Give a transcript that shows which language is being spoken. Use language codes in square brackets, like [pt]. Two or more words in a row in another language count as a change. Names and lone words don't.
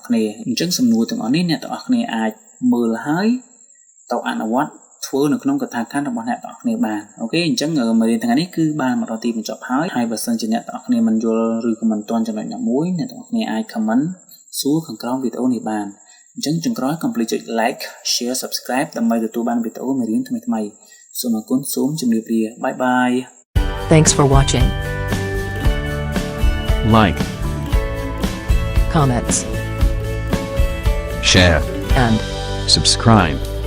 [km] គ្នាអញ្ចឹងសំណួរទាំងអស់នេះអ្នកទាំងអស់គ្នាអាចមើលហើយទៅអនុវត្តធ្វើនៅក្នុងកថាខណ្ឌរបស់អ្នកទាំងអស់គ្នាបានអូខេអញ្ចឹងមេរៀនថ្ងៃនេះគឺបានមកដល់ទីបញ្ចប់ហើយបើសិនជាអ្នកទាំងអស់គ្នាមិនយល់ឬក៏មិនទាន់ចំណុចណាមួយអ្នកទាំងអស់គ្នាអាច comment សួរខាងក្រោមវីដេអូនេះបានអញ្ចឹងចុងក្រោយកុំភ្លេចចុច [en] like share subscribe [km] ដើម្បីទទួលបានវីដេអូមេរៀនថ្មីៗសូមអរគុណសូមជម្រាបលា [en] Bye bye Thanks for watching. Like, Comments share, and subscribe.